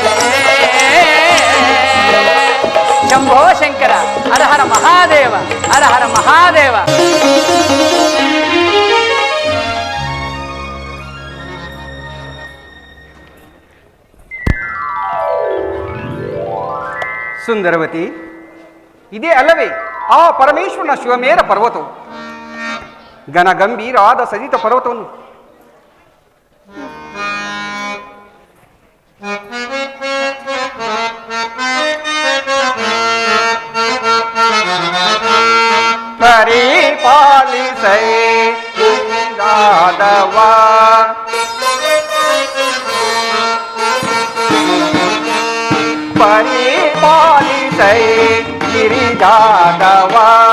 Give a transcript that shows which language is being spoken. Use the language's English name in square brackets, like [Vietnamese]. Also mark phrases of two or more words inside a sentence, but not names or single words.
[Kannada] ಶಂಭೋ ಶಂಕರ ಹರ ಹರ ಮಹಾದೇವ ಹರ ಹರ ಮಹಾದೇವ. ಸುಂದರವತಿ, ಇದೇ ಅಲ್ಲವೇ ಆ ಪರಮೇಶ್ವರನ ಶಿವಮೇರ ಪರ್ವತವು, ಘನಗಂಭೀರಾದ ಸಜಿತ ಪರ್ವತವನ್ನು ಪರಿಪಾಲಿಸೈ ಲಿಂಗಾದವ ಪರಿಪಾಲಿಸೈ ಗಿರಿಜಾದವ